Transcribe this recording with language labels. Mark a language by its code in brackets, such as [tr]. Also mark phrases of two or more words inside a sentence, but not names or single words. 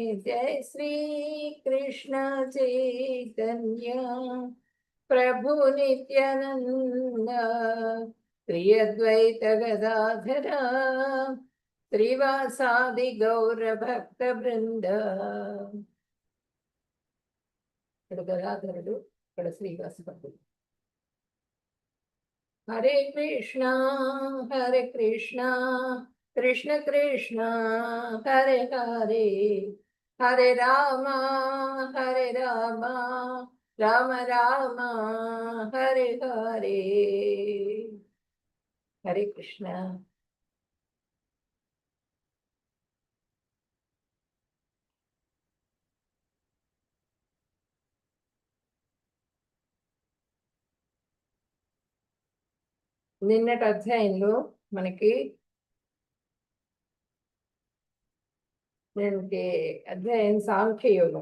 [sa] जय श्री कृष्ण चैतन्य प्रभु नित्यानंद श्री अद्वैत गदाधर श्रीवासादि गौर भक्त वृंद। [te] गदाधरुడు ఇక్కడ శ్రీవాస భక్తుడు। [sa] हरे कृष्णा कृष्ण कृष्ण हरे हरे हरे राम राम राम हरे हरे। हरे कृष्ण। [te] నిన్నటి అధ్యాయంలో మనకి అధ్యాయం సాంఖ్యయోగం।